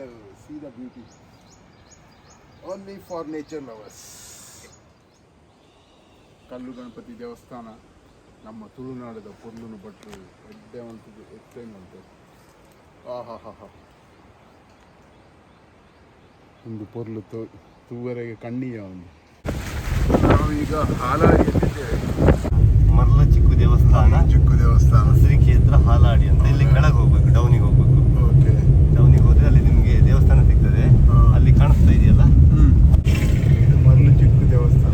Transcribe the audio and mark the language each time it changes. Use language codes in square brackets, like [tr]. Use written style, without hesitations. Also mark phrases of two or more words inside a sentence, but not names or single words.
[en] See the beauty, only for nature lovers. [tcy] ಕಲ್ಲು ಗಣಪತಿ ದೇವಸ್ಥಾನ ನಮ್ಮ ತುಳುನಾಡದ ಪೊರ್ಲುನು ಭಟ್ರು ಎಡ್ಡೆವಂತದ್ದು [kn] ಎಕ್ಸ್ಪ್ಲೈನ್ ಮಾಡ್ತಾರೆ. [tcy] ಒಂದು ಪೊರ್ಲು ತೂವರೆಗೆ ಕಣ್ಣಿಯ ಒಂದು. [kn] ನಾವೀಗ ಹಾಲಾಡಿಯಲ್ಲಿದ್ದೇವೆ. ಮರ್ಲ ಚಿಕ್ಕು ದೇವಸ್ಥಾನ ಶ್ರೀ ಕ್ಷೇತ್ರ ಹಾಲಾಡಿ ಅಂತ. ಇಲ್ಲಿ ಕೆಳಗೆ ಹೋಗ್ಬೇಕು, ಡೌನಿಗೆ ಹೋಗ್ಬೇಕು. ಓಕೆ, ಡೌನಿಗೆ ಹೋದ್ರೆ ಅಲ್ಲಿ ನಿಮಗೆ ದೇವಸ್ಥಾನ ಸಿಗ್ತದೆ. ಅಲ್ಲಿ ಕಾಣಿಸ್ತಾ ಇದೆಯಲ್ಲ, ಇದು ಮರಳು ಚಿಕ್ಕು ದೇವಸ್ಥಾನ.